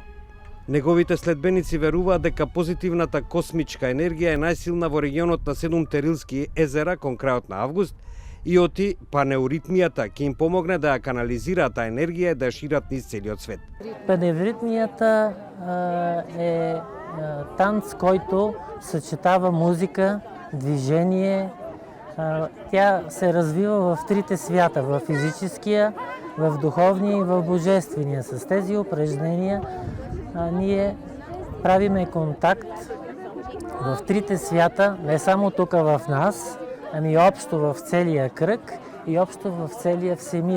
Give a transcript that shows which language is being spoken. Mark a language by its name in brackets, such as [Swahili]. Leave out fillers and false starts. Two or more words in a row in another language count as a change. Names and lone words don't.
[Macedonian] Неговите следбеници веруваат дека позитивната космичка енергија е најсилна во регионот на 7 Рилски езера кон крајот на август и оти панеуритмијата ќе им помогне да ја канализираат таа енергија и да ја шират низ целиот свет. Панеуритмијата е танц којто сочетава музика, движение. [Bulgarian] Тя се развива в трите свята, в физическия, в духовния и в божествения. С тези упражнения ние правиме контакт в трите свята, не само тук в нас, ами общо в целия кръг и общо в целия всемир.